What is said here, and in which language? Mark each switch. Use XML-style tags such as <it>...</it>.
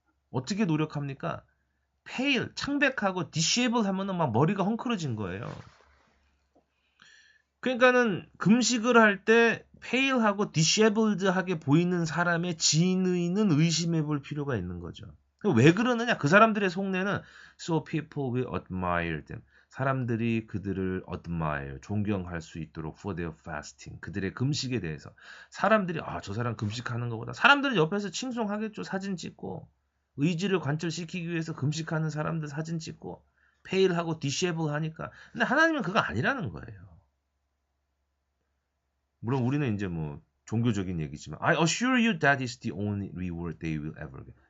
<ko>어떻게 노력합니까? pale, 창백하고 disheveled 하면은 막 머리가 헝클어진 거예요. 그러니까는 금식을 할 때 pale하고 disheveled하게 보이는 사람의 진의는 의심해 볼 필요가 있는 거죠. 왜 그러느냐? 그 사람들의 속내는</ko> <en>so people will admire them.</en> <ko>사람들이 그들을 admire, 존경할 수 있도록</ko> <en>for their fasting.</en> <ko>그들의 금식에 대해서. 사람들이 저 사람 금식하는 것보다 사람들은 옆에서 칭송하겠죠. 사진 찍고. 의지를 관철시키기 위해서 금식하는 사람들 사진 찍고 pale하고 disheveled 하니까. 근데 하나님은 그거 아니라는 거예요. 물론 우리는 이제 종교적인 얘기지만</ko> <en>I assure you that is the only reward they will ever get.</en>